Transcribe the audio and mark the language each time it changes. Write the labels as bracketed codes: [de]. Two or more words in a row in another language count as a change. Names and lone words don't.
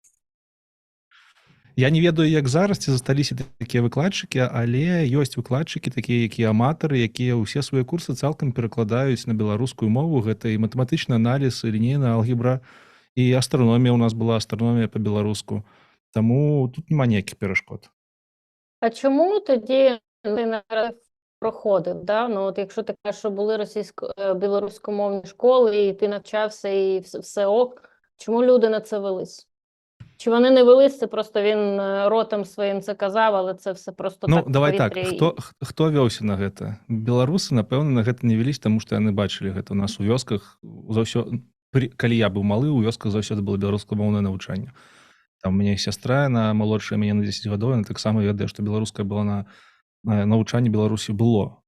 [be] Я не ведаю, як зараз ці засталіся такія выкладчыкі, але ёсць выкладчыкі такія, якія аматары, якія ўсе свае курсы цалкам перакладаюць на беларускую мову. Гэта і матэматычны аналіз, і лінейная алгебра, і астраномія. У нас была астраномія па-беларуску. Таму тут няма ніякіх перашкод. [uk] А чому тоді ти наразі проходив? Да? Ну, от якщо ти кажеш, що були білоруськомовні школи, і ти навчався, і все ок, чому люди на це велись? Чи вони не велись, це просто він ротом своїм це казав, але це все просто так... [be] Ну, давай так, хто вёўся на гэта? Беларусы, напэўна, на гэта не велись, таму што яны бачылі гэта. У нас у вёсках, калі я быў малы, у вёсках заўсёды было беларускамоўнае навучанне. Там у мяне сястра, яна малодшая мяне на 10 гадоў, яна таксама ведае, што беларускае было на навучанні Беларусі было.